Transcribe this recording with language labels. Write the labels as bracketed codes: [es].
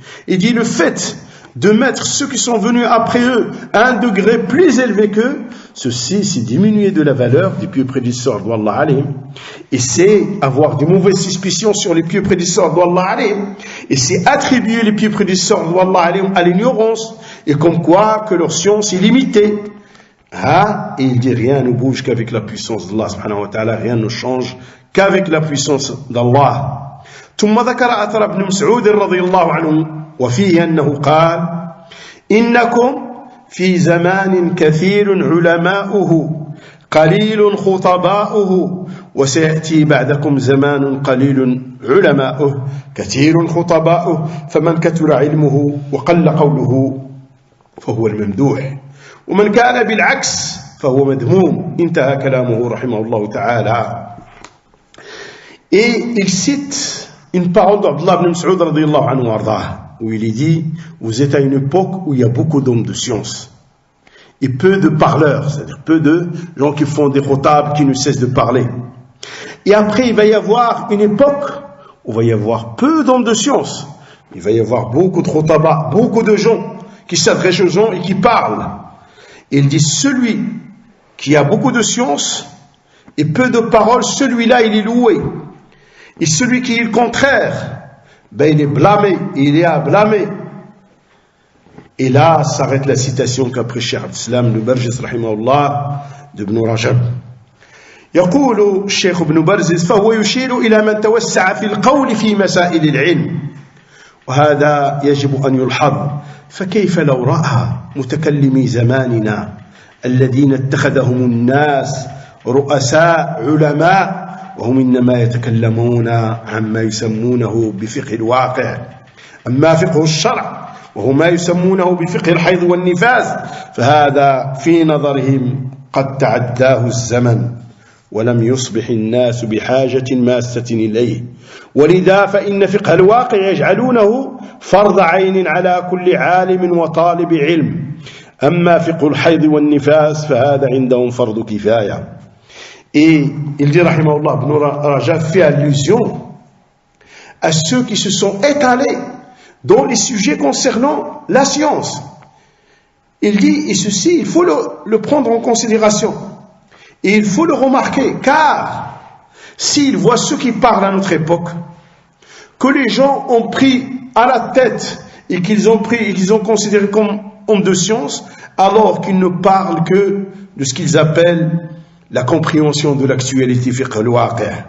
[fr] Il dit le fait de mettre ceux qui sont venus après eux à un degré plus élevé qu'eux, ceci c'est diminuer de la valeur des pieux prédécesseurs d'Allah alayhim, et c'est avoir de mauvaises suspicions sur les pieux prédécesseurs d'Allah alayhim, et c'est attribuer les pieux prédécesseurs d'Allah alayhim à l'ignorance, et comme quoi que leur science est limitée. Et il dit rien ne bouge qu'avec la puissance d'Allah subhanahu wa ta'ala, rien ne change qu'avec la puissance d'Allah. [ar] ثم ذكر أثر ابن مسعود رضي الله عنه وفيه أنه قال إنكم في زمان كثير علماؤه قليل خطباؤه وسيأتي بعدكم زمان قليل علماؤه كثير خطباؤه فمن كثر علمه وقل قوله فهو الممدوح ومن كان بالعكس فهو مذموم. انتهى كلامه رحمه الله تعالى. [fr] Et il cite une parole d'Abdullah ibn Mas'ud radiyallahu anhu wardah, où il dit, vous êtes à une époque où il y a beaucoup d'hommes de science et peu de parleurs, c'est-à-dire peu de gens qui font des khotab, qui ne cessent de parler. Et après il va y avoir une époque où il va y avoir peu d'hommes de science, il va y avoir beaucoup de khotaba, beaucoup de gens qui s'adressent aux gens et qui parlent. Et il dit, celui qui a beaucoup de science et peu de paroles, celui-là il est loué. Et celui qui est le contraire, il est blâmé, il est à blâmer. Et là s'arrête la citation qu'après Cheikh Abdeslam le Barjis rahimahullah d'Ibn Rajab. [ar] يقول الشيخ ابن برزس فهو يشير إلى من توسع في القول في مسائل العلم وهذا يجب أن يلحظ. فكيف لو رأى متكلمي زماننا الذين اتخذهم الناس رؤساء علماء وهم إنما يتكلمون عما يسمونه بفقه الواقع أما فقه الشرع وهو ما يسمونه بفقه الحيض والنفاس فهذا في نظرهم قد تعداه الزمن ولم يصبح الناس بحاجة ماسة إليه ولذا فإن فقه الواقع يجعلونه فرض عين على كل عالم وطالب علم أما فقه الحيض والنفاس فهذا عندهم فرض كفاية. [fr] Et il dit, rahimahullah, Ibn Rajab fait allusion à ceux qui se sont étalés dans les sujets concernant la science Il dit, et ceci, il faut le prendre en considération. Et il faut le remarquer, car s'il voit ceux qui parlent à notre époque, que les gens ont pris à la tête et qu'ils ont considéré comme hommes de science, alors qu'ils ne parlent que de ce qu'ils appellent la compréhension de l'actualité fiqh al-waqi'.